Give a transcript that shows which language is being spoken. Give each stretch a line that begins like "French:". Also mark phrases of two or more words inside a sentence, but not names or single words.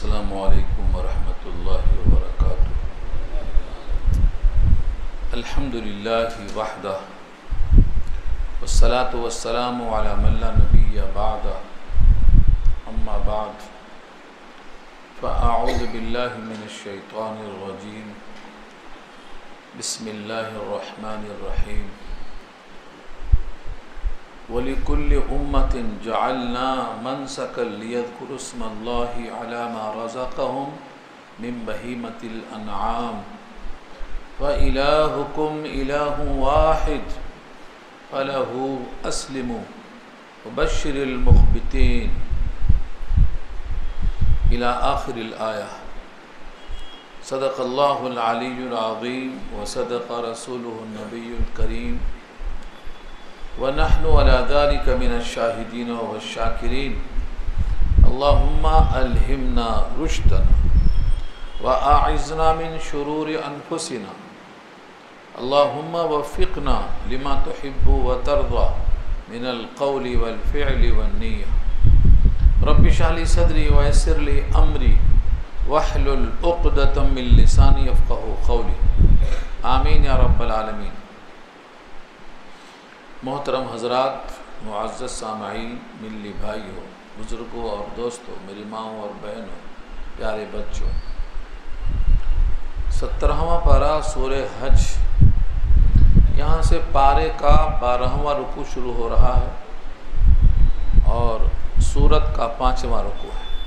Arabic: السلام عليكم ورحمة الله وبركاته۔ الحمد لله وحده والصلاة والسلام على من لا نبي بعده أما بعد فأعوذ بالله من الشيطان الرجيم بسم الله الرحمن الرحيم. ولكل أمة جعلنا منسكا ليذكروا اسم الله على ما رزقهم من بهيمة الأنعام وإلهكم إله واحد فله أسلموا وبشر المخبتين إلى آخر الآية. صدق الله العلي العظيم وصدق رسوله النبي الكريم ونحن على ذلك من الشاهدين والشاكرين. اللهم ألهمنا رشدنا وأعذنا من شرور أنفسنا. اللهم وفقنا لما تحب وترضى من القول والفعل والنية. رب اشرح لي صدري ويسر لي أمري واحلل عقدة من لساني يفقهوا قولي. آمين يا رب العالمين.
Urdu: محترم حضرات، معزز سامعین، ملی بھائیوں، بزرگوں اور دوستوں، میری ماؤں اور بہنوں، پیارے بچوں، 17واں پارہ سورہ حج، یہاں سے پارے کا 12واں رکوع شروع ہو رہا ہے اور سورت کا 5واں رکوع ہے.